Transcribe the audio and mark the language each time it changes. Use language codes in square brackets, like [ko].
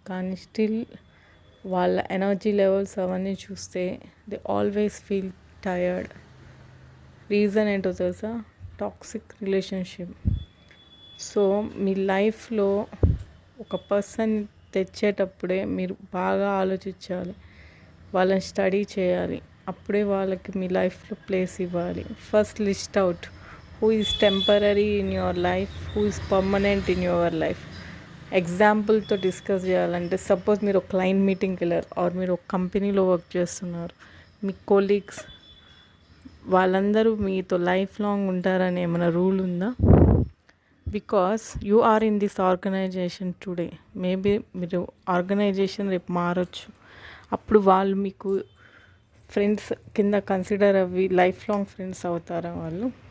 [te] కానీ స్టిల్ వాళ్ళ energy levels అవన్నీ చూస్తే [en] They always feel tired. [te] Reason ఏంటో తెలుసా? Toxic relationship. సో మీ లైఫ్లో ఒక పర్సన్ తెచ్చేటప్పుడే మీరు బాగా ఆలోచించాలి, వాళ్ళని స్టడీ చేయాలి, అప్పుడే వాళ్ళకి మీ లైఫ్లో ప్లేస్ ఇవ్వాలి. [en] First list out who is temporary in your life, who is permanent in your life. [te] ఎగ్జాంపుల్తో discuss చేయాలంటే, సపోజ్ మీరు ఒక క్లయింట్ మీటింగ్కి వెళ్ళారు ఆర్ మీరు ఒక కంపెనీలో వర్క్ చేస్తున్నారు, మీ కొలీగ్స్ వాళ్ళందరూ మీతో లైఫ్ లాంగ్ ఉంటారని ఏమైనా రూల్ ఉందా? [en] because you are in this organization today, [te] maybe మీరు ఆర్గనైజేషన్ రేపు మారచ్చు, అప్పుడు వాళ్ళు మీకు ఫ్రెండ్స్ కింద కన్సిడర్ అవ్వి లైఫ్ లాంగ్ ఫ్రెండ్స్ అవుతారా వాళ్ళు?